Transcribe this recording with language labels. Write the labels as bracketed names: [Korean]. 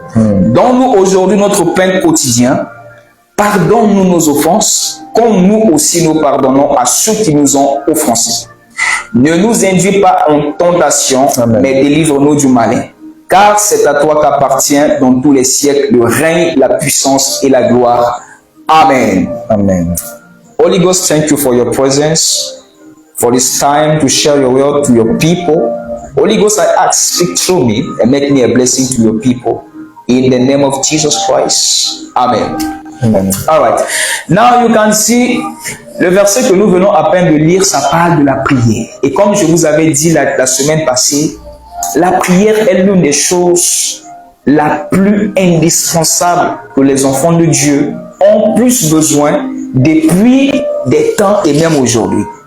[French] Donne-nous aujourd'hui notre pain quotidien. Pardonne-nous nos offenses, comme nous aussi nous pardonnons à ceux qui nous ont offensés. Ne nous induis pas en tentation, Amen. Mais délivre-nous du malin. Car c'est à toi qu'appartient dans tous les siècles le règne, la puissance et la gloire. Amen. Amen. [English] Holy Ghost, thank you for your presence, for this time to share your word to your people. Holy Ghost, I ask, speak through me and make me a blessing to your people. In the name of Jesus Christ. Amen. Amen. All right. Now you can see [French] le verset que nous venons à peine de lire, ça parle de la prière. Et comme je vous avais dit la semaine passée, la prière est l'une des choses la plus indispensable que les enfants de Dieu ont plus besoin depuis des temps et même aujourd'hui.